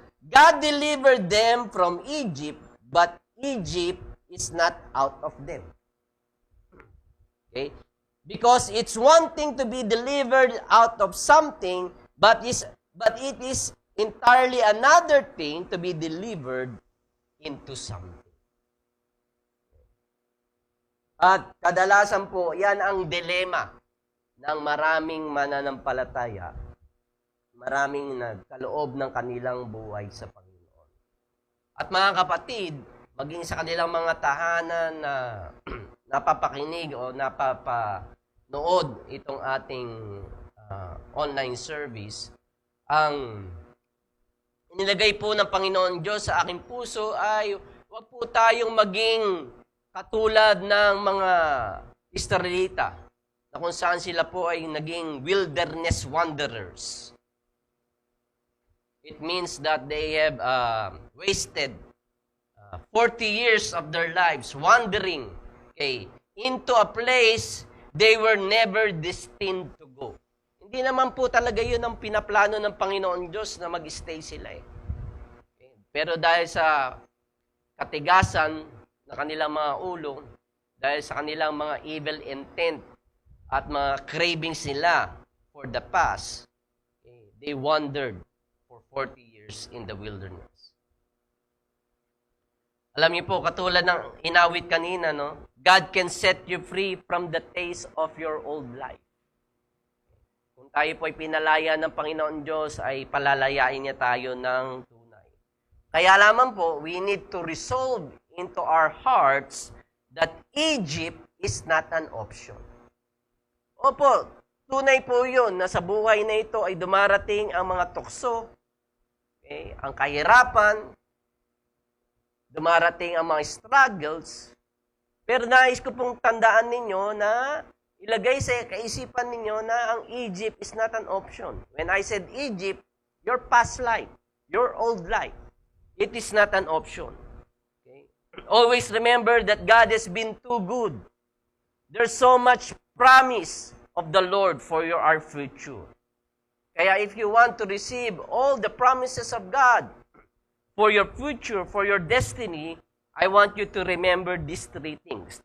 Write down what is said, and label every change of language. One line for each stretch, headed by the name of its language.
English: God delivered them from Egypt, but Egypt is not out of them. Okay? Because it's one thing to be delivered out of something, but it is entirely another thing to be delivered into something.
Filipino: At kadalasan po, yan ang dilema ng maraming mananampalataya, maraming nagkaloob ng kanilang buhay sa Panginoon. At mga kapatid, maging sa kanilang mga tahanan na napapakinig o napapanood itong ating online service, ang inilagay po ng Panginoon Diyos sa aking puso ay huwag po tayong maging katulad ng mga Israelita na kung saan sila po ay naging wilderness wanderers.
English: It means that they have wasted 40 years of their lives wandering, okay, into a place they were never destined to go.
Filipino: Hindi naman po talaga yun ang pinaplano ng Panginoon Diyos na mag-stay sila eh. Okay. Pero dahil sa katigasan na kanilang mga ulo, dahil sa kanilang mga evil intent at mga cravings nila for the past, okay, they wandered for 40 years in the wilderness. Alam niyo po, katulad ng inawit kanina, no?
English: God can set you free from the taste of your old life.
Filipino: Kung tayo po ay pinalaya ng Panginoon Diyos, ay palalayain niya tayo ng tunay.
English: Kaya lamang po, we need to resolve into our hearts that Egypt is not an option.
Filipino: Opo, tunay po yun na sa buhay na ito ay dumarating ang mga tukso, okay, ang kahirapan, dumarating ang mga struggles, pero nais ko pong tandaan ninyo na ilagay sa kaisipan ninyo na ang Egypt is not an option.
English: When I said Egypt, your past life, your old life, it is not an option. Okay? Always remember that God has been too good. There's so much promise of the Lord for our future. Kaya if you want to receive all the promises of God for your future, for your destiny, I want you to remember these 3 things.